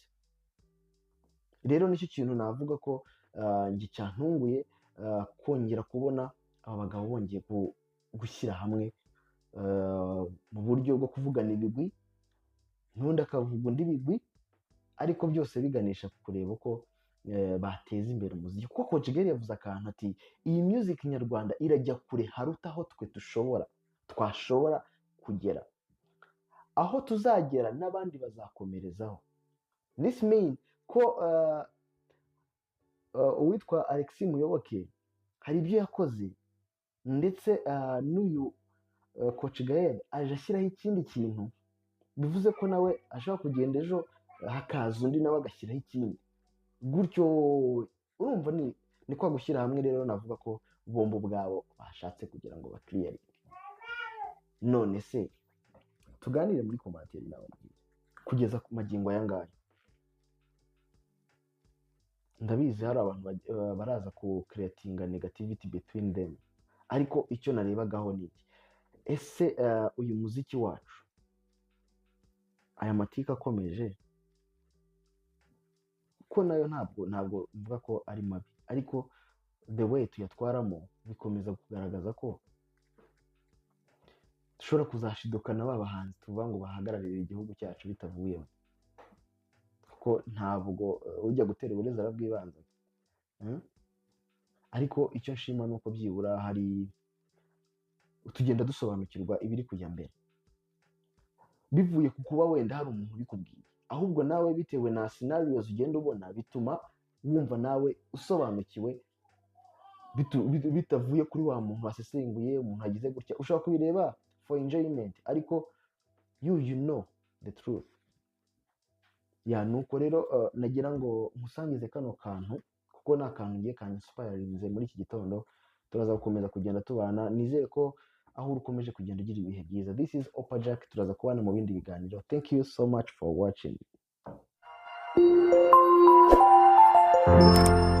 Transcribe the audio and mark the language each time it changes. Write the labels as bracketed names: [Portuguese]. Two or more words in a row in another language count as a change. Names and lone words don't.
[Kinyarwanda] Rero nicyo kintu navuga ko njye cyantunguye, kongera kubona aba bagabo bongeye gushyira hamwe mu buryo bwo kuvugana ibigwi, n'undi akavuga undi bigwi, ariko byose biganisha ku kureba uko bateza imbere umuziki. Kuko Coach Gael yavuze akantu ati iyi music nyarwanda irajya kure haruta aho twe twashobora kugera, aho tuzagera n'abandi bazakomerezaho. [English] This mean [Kinyarwanda] ko uwitwa Alex Muyoboke hari ibyo yakoze, ndetse n'uyu Coach Gael aje ashyiraho ikindi kintu, bivuze ko nawe ashobora kugenda ejo hakaza undi nawe agashyiraho ikindi, gutyo urumva ni kwa gushyira hamwe. Rero navuga ko bombo ubwabo bashatse kugira ngo bakiriyaringe. None se tuganire muri komantere nawe kugeza ku magingo aya ngaya. Ndabizi hari abantu baraza ku creatinga [English] negativity between them, [Kinyarwanda] ariko icyo narebagaho ni iki: ese uyu muziki wacu, aya matika akomeje, ko nayo ntabwo mvuga ko ari mabi, ariko [English] the way [Kinyarwanda] tuyatwaramo bikomeza kugaragaza ko dushobora kuzashidukana ba bahanzi tuvuga ngo bahagararire igihugu cyacu bitavuyemo. Kuko ntabwo ujya gutera uburezi arabwibanza. Ariko icyo nshima ni uko byibura hari tugenda dusobanukirwa ibiri kujya mbere, bivuye ku kuba wenda hari umuntu ubikubwiye, ahubwo nawe bitewe na scenarios ugenda ubona bituma wumva nawe usobanukiwe, bitavuye kuri wa muntu wasesenguye, umuntu agize gutya. Ushobora kubireba [English] for enjoyment, [Kinyarwanda] ariko [English] you know the truth. [Kinyarwanda] Nuko rero nagira ngo musangize kano kantu, kuko ni akantu ngiye kanyispirarinze muri iki gitondo. Turaza gukomeza kugenda tubana, nizere ko aho ukomeje kugenda ugira ibihe byiza. [English] This is Opa Jack, [Kinyarwanda] turaza kubana mu bindi biganiro. [English] Thank you so much for watching.